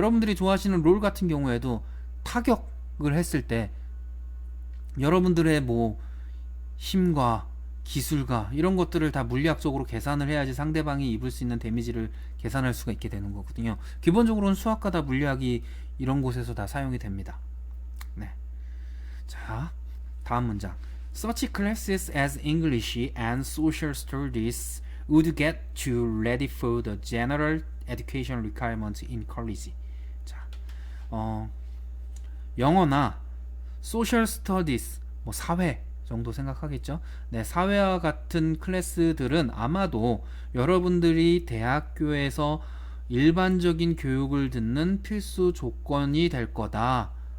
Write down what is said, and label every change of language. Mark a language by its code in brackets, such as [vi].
[ko] 여러분들이 좋아하시는 롤 같은 경우에도 타격을 했을 때 여러분들의 뭐 힘과 기술과 이런 것들을 다 물리학적으로 계산을 해야지 상대방이 입을 수 있는 데미지를 계산할 수가 있게 되는 거거든요. 기본적으로는 수학과 다 물리학이 이런 곳에서 다 사용이 됩니다. 자, 다음 문장. [en] Such classes as English and Social Studies would get you ready for the general education requirements in college. [ko] 자, 영어나 Social Studies, 뭐 사회 정도 생각하겠죠. 사회와 같은 클래스들은 아마도 여러분들이 대학교에서 일반적인 교육을 듣는 필수 조건이 될 거다.